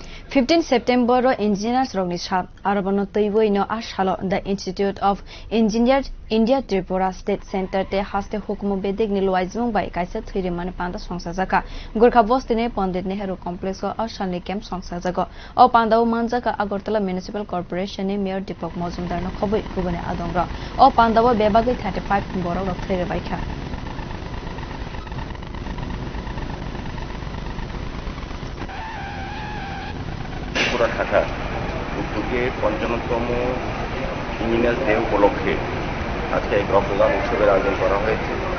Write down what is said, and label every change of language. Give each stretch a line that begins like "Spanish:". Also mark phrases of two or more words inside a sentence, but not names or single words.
Kok Borok: 15 September engineers rogni sal Abono twiwi no salo the Institute of Engineers India Tripura State Center te haste hukumu bedek ni luajimung bai kaisa thwirimani panda sangchajakha Gurkhabosti ne Pandit Nehru complex o salni camp sangchajakha o panda o manjakha Agartala municipal corporation ni mayor Dipak Majumder no khobui kubuni adongrok o panda o bebagwi 35 borok thwirikha
Bangla: ত্রিপুরা শাখার উদ্যোগে ৫৫তম ইঞ্জিনিয়ার্স ডে উপলক্ষে আজকে এক রক্তদান উৎসবের আয়োজন করা হয়েছে।